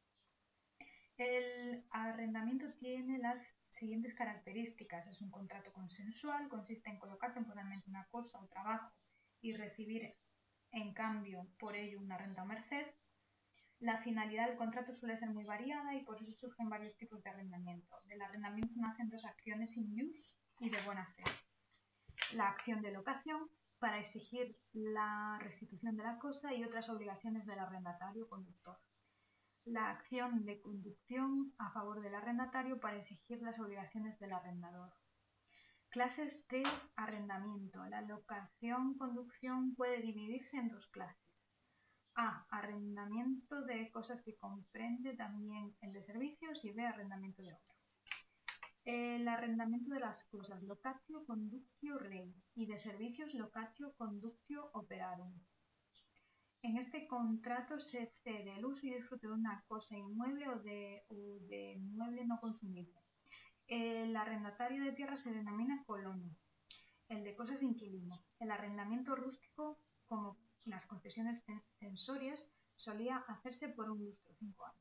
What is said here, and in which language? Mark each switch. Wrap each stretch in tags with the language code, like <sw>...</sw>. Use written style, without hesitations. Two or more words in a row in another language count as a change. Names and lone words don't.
<es>El arrendamiento tiene las siguientes características. Es un contrato consensual, consiste en colocar temporalmente una cosa o trabajo y recibir en cambio por ello una renta o merced. La finalidad del contrato suele ser muy variada y por eso surgen varios tipos de arrendamiento. Del arrendamiento nacen dos acciones</es> <la>in ius</la> <es>y de buena fe. La acción de locación, para exigir la restitución de la cosa y otras obligaciones del arrendatario conductor. La acción de conducción a favor del arrendatario para exigir las obligaciones del arrendador. Clases de arrendamiento. La locación-conducción puede dividirse en dos clases. A. Arrendamiento de cosas, que comprende también el de servicios, y B. Arrendamiento de obra. El arrendamiento de las cosas,</es> <la>locatio conductio rei,</la> <es>y de servicios,</es> <la>locatio conductio operarum.</la> <es>En este contrato se cede el uso y disfrute de una cosa inmueble o de inmueble no consumible. El arrendatario de tierra se denomina colono, el de cosas inquilino. El arrendamiento rústico, como las concesiones censorias, solía hacerse por un lustro, 5 años.</es>